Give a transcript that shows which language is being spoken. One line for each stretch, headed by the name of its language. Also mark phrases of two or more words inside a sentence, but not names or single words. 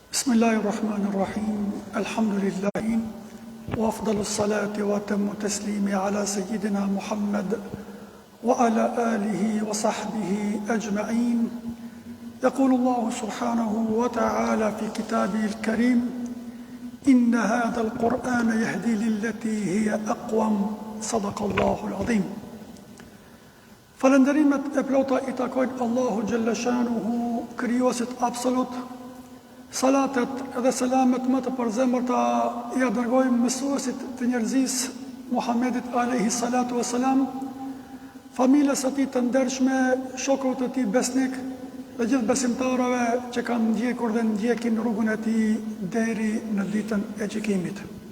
Arabic: بسم الله الرحمن الرحيم الحمد لله وأفضل الصلاة وأتم التسليم على سيدنا محمد وعلى آله وصحبه أجمعين. يقول الله سبحانه وتعالى في كتابه الكريم: إن هذا القرآن يهدي للتي هي أقوم. صدق الله العظيم.
Albanian: Falënderimet e plota I takojnë Allahu
Arabic: جل شأنه,
Albanian: krijuesit absolut. Salatet dhe selamet më të përzemërta I dërgojmë mësuesit të njerëzisë Muhammedit
Arabic: عليه الصلاة والسلام,
Albanian: familjes së tij të ndershme, shokët e tij besnik dhe gjithë besimtarëve që kanë ndjekur dhe ndjekin rrugën e tij deri në ditën e gjykimit.